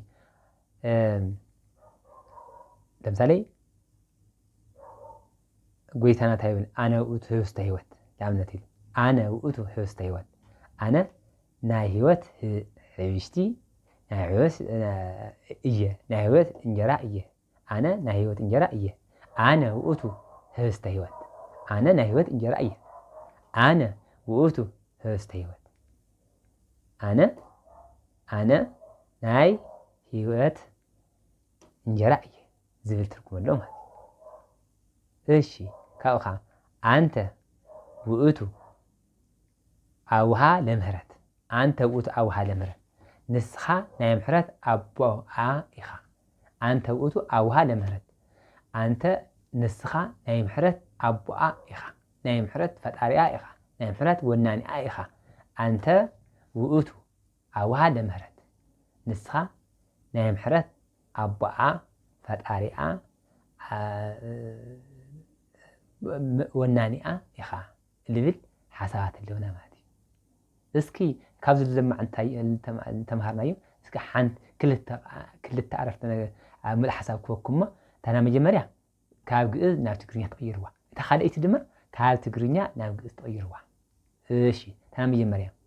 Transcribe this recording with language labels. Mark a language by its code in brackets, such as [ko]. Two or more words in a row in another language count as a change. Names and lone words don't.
[ti] ለምሳሌ ጎይታና ታይብል [gez] ኣነ ውእቱ ህብስተ ህይወት [ti] ለኣብነት ኢሉ [gez] ኣነ ውእቱ ህብስተ ህይወት [ti] ኣነ ናይ ህይወት ህብሽቲ ናይ ህይወት እየ ናይ ህይወት እንጀራ እየ ኣነ ናይ ህይወት እንጀራ እየ [gez] ኣነ ውእቱ ህብስተ ህይወት [ti] ኣነ ናይ ህይወት እንጀራ እየ [gez] ኣነ ውእቱ ህብስተ ህይወት [ti] ኣነ ናይ ህይወት እንጀራ እየ ዝብል ትርጉም ኣለዎ ማለት እሺ ካብኡ ከዓ አንተ [gez] ውእቱ ኣውሃ ለምህረት አንተ ውእቱ ኣውሃ ለምህረት [ti] ንስኻ ናይ ምሕረት ኣቦኣ ኢኻ [gez] አንተ ውእቱ ኣውሃ ለምህረት አንተ [ti] ንስኻ ናይ ምሕረት ኣቦኣ ኢኻ ናይ ምሕረት ፈጣሪኣ ኢኻ ናይ ምሕረት ወናኒኣ ኢኻ [gez] አንተ ውእቱ ኣውሃ ለምህረት [ti] ንስኻ ናይ ምሕረት ኣቦኣ ፈጣሪኣ ወናኒኣ ኢኻ ልብል ሓሳባት ኣለውና ማለት እዩ እስኪ ካብዚ ዝለማዕ እንታይ ተምሃርናዮ እስኪ ሓንቲ ክልተ ዓረፍተ ነገር ኣብ ምልእ ሓሳብ ክበኩሞ እታ ናይ መጀመርያ ካብ ግእዝ ናብ ትግርኛ ትቕይርዋ እታ ካልአይቲ ድማ ካብ ትግርኛ ናብ ግእዝ ትቕይርዋ እሺ እታ ናይ መጀመርያ